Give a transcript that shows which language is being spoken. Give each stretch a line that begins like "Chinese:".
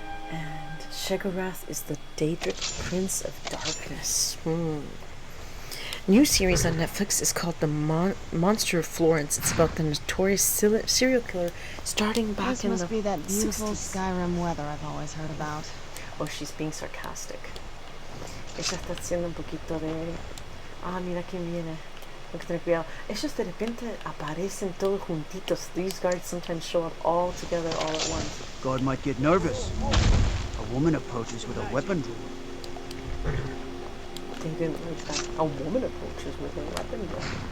English: And Shegorath is the Daedric Prince of Darkness. New series on Netflix is called The Monster of Florence. It's about the notorious serial killer starting back in the 60s. This must be that beautiful Skyrim weather I've always heard about. Oh, she's being sarcastic.
Spanish: Ella está haciendo un poquito de... Ah, mira quién viene. Hay que tener cuidado. Ellos de repente aparecen todos juntitos.
English: These guards sometimes show up all together all at once. God might get nervous. A woman approaches with a weapon drawn. They didn't like that. A woman approaches with a weapon drawn.